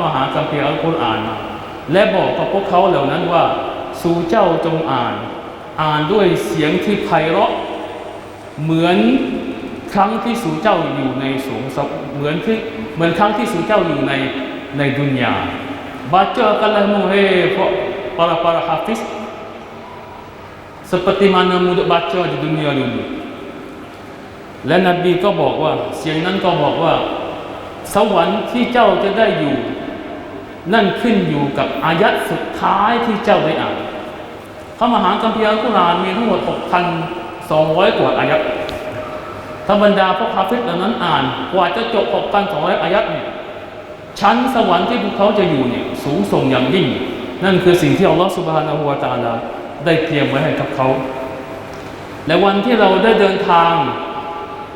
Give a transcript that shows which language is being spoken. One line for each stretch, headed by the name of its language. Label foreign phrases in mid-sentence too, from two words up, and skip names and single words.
Thai: หาคัมภีร์อัลกุรอานมาและบอกกับพวกเขาเหล่านั้นว่าสู่เจ้าจงอ่านด้วยเสียงที่ไพเราะเหมือนครั้งที่สู่เจ้าอยู่ในสวงสวรรค์เหมือนครั้งที่สู่เจ้าอยู่ในดุนยา
Malay: bacakanlah muhai para hafiz seperti mana mu baca di dunia dulu.
Thai: และนบีก็บอกว่าเสียงนั้นก็บอกว่าสวรรค์ที่เจ้าจะได้อยู่นั่น ขึ้นอยู่กับอายัดสุดท้ายที่เจ้าได้อ่านพระมหาคัมภีร์อัลกุรอานมีทั้งหมด 6,200 กว่าอายัดถ้าบรรดาพวกฮาฟิซเหล่านั้นอ่านกว่าจะจบ 6,200 อายัดเนี่ยชั้นสวรรค์ที่พวกเขาจะอยู่เนี่ยสูงส่งอย่างยิ่งนั่นคือสิ่งที่อัลลอฮฺซุบฮานะฮูวะตะอาลาได้เตรียมไว้ให้กับเขาและวันที่เราได้เดินทาง